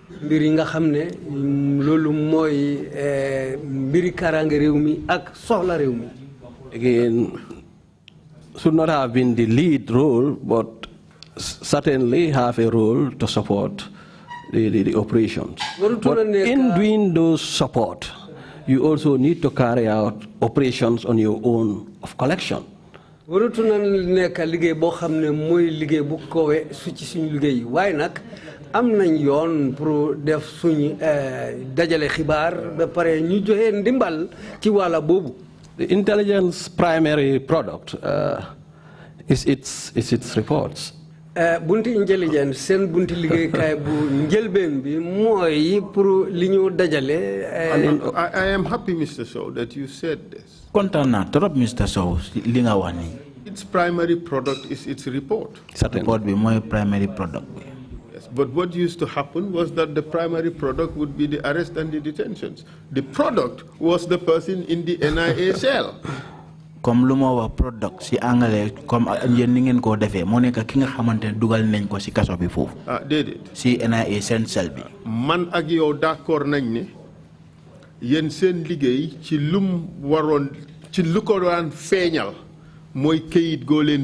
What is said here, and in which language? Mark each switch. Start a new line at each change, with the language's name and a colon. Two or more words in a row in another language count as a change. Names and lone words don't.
English: Again, should not have been the lead role, but certainly have a role to support the operations. But in doing those support, you also need to carry out operations on your own of collection.
Wolof: waratu na nekk liggéey boo xam ne mooy liggéey bu kowe su ci suñu liggéey waaye nag am nañ yoon pour def suñu dajale xibaar ba pare ñu joxe ndimbal ci wàlla boobu.
English: The intelligence primary product is its reports.
Wolof: Bunti intelligence seen bunti liggéeykaay bu njëlbeen bi mooy pour li ñu dajale.
English: I am happy, Mr. Sowe, that you said this.
Wolof: Kontaan naa trop Mr. Sowe li nga wax nii.
English: Its primary product is its report.
Wolof: Report bi mooy
English: primary product
Wolof: bi.
English: Yes, but what used to happen was that the primary product would be the arrest and the detentions. The product was the person in the NIA cell.
Wolof: Comme lu ma wax product si anglais comme yéen ni ngeen koo defee moo nekk ki nga xamante ne dugal nañ ko si kaso bi foofu. Déedéet. si NIA seen cell bi. man ak yow d'accord nañ ne yéen seen liggéey ci lum waroon ci lu ko daan feeñal mooy këyit goo leen